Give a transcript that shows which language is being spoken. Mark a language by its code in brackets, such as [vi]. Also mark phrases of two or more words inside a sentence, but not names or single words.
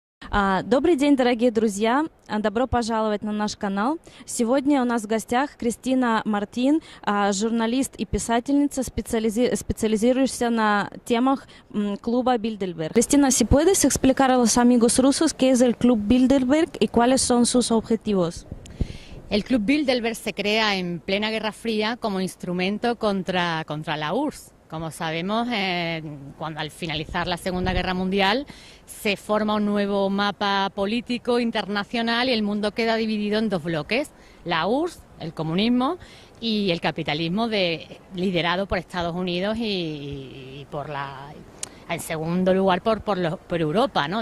[ru] Добрый день, дорогие друзья! Добро пожаловать на наш канал. Сегодня у нас в гостях Cristina Martín, журналист и писательница, специализирующаяся на темах клуба Bilderberg. [es] Cristina, si puedes explicar a los amigos rusos qué es el Club Bilderberg y cuáles son sus objetivos. El Club Bilderberg se crea en plena Guerra Fría como instrumento contra la URSS. Como sabemos, cuando al finalizar la Segunda Guerra Mundial se forma un nuevo mapa político internacional y el mundo queda dividido en dos bloques: la URSS, el comunismo, y el capitalismo liderado por Estados Unidos y en segundo lugar por Europa, ¿no?